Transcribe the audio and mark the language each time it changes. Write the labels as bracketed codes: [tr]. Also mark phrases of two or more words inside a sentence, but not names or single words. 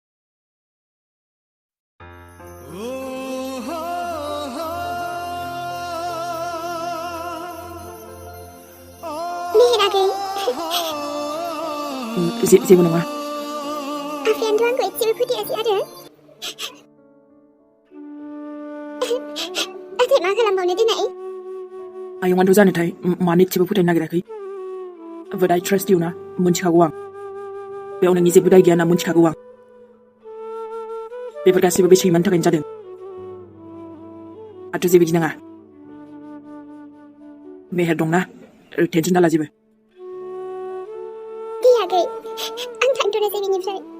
[brx] मेहेर आगै जेबो नङा आफायानोथ' आंखौ एसेबो फोथायासै आरो नाथाय मा खालामबावनो दिनै आयंआनोथ' जानोथाय मानो एसेबो फोथायनो नागिराखै [en] but I trust you [brx] ना मोनथिखागौ आं बेयाव नोंनि जेबो दाय गैया ना मोनथिखागौ आं बेफोर गासैबो बे सैमानि थाखायनो जादों आरो जेबो गिनाङा मेहेर दंना टेनसन दाला जेबो दे आगै आं थांथ'नोसै बिनिफ्राय